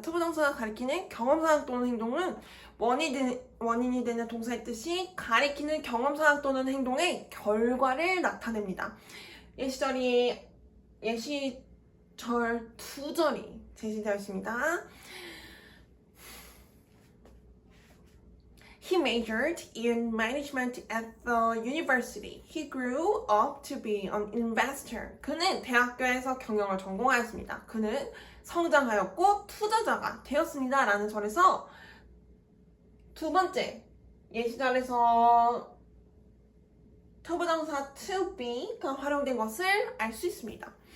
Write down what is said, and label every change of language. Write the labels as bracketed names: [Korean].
[Korean] 투부정사가 가리키는 경험사항 또는 행동은 원인이 되는 동사의 뜻이 가리키는 경험사항 또는 행동의 결과를 나타냅니다. 예시절 두 절이 제시되어 있습니다. [English] He majored in management at the university. He grew up to be an investor. [Korean] 그는 대학교에서 경영을 전공하였습니다. 그는 성장하였고 투자자가 되었습니다. 라는 절에서 두 번째 예시절에서 투부정사 to be가 활용된 것을 알 수 있습니다.